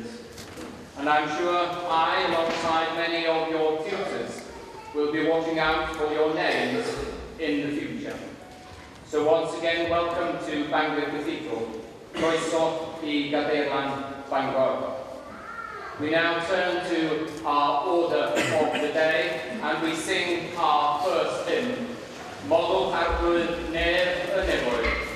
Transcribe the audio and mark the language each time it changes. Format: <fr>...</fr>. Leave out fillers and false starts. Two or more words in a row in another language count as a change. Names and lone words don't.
<en>And I'm sure I, alongside many of your tutors, will be watching out for your names in the future. So once again, welcome to Bangor Cathedral,</en> <cy>Croeso I Gadeirlan Bangor.</cy> <en>We now turn to our order of the day, and we sing our first hymn, Model Arglwydd Nef y Nefoedd.</en>